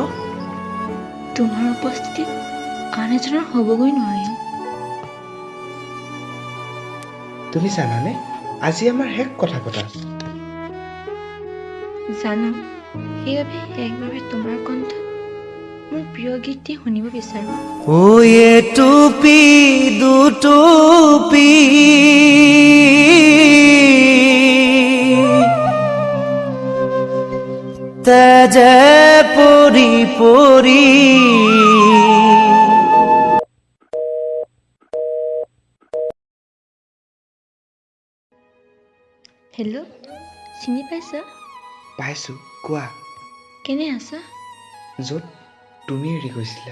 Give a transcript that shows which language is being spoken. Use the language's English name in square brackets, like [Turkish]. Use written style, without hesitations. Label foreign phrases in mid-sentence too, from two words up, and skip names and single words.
[Assamese] তোমাৰ উপস্থিতিত আন এজনৰ হ'বগৈ নোৱাৰিম। তুমি জানানে, আজি আমাৰ শেষ কথা পতা। জানো, সেইবাবে একবাৰে তোমাৰ কণ্ঠত মোৰ প্ৰিয় গীতটি শুনিব বিচাৰো। ये टूपी दू टूपी तेजे परी परी হেল্ল', চিনি পাইছা? পাইছো, কোৱা। কেনে আছা? য'ত তুমি এৰি গৈছিলা।